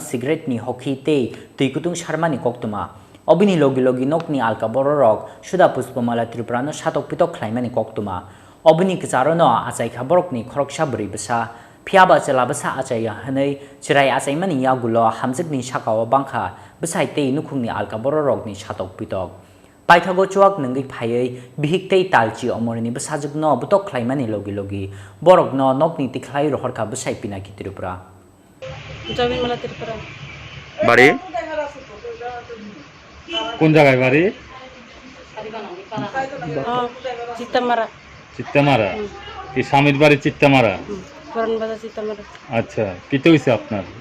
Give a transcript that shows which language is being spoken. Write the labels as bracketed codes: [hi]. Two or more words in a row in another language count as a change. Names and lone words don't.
[trp] Cigarette Ni Hockey Te Tuikutung Sharmani Koktuma Obini logi logi nokni alka bororok suda puspomala Tripurano satok pitok khlaimani koktuma obini kcharono achai khaborokni khoroksa bri besa phiaba chela besa achai hanai chirai achai mani yagulo hamjakni sakao bangkha besai tei nukhungni alka bororokni satok pitok paithago chuak nangai phaiei bihik tei talchi omorni besajukno butok khlaimani logi logi borokno nokni tikhlai rohorkha besai pinaki Tripura [bn] জমিন মেলা ত্রিপুরা বাড়ি কোন জায়গায় বাড়ি চিত্তামারা চিত্তামারা কি স্বামীর বাড়ি চিত্তামারা পুরান বাজার চিত্তামারা আচ্ছা কিতে হইছে আপনার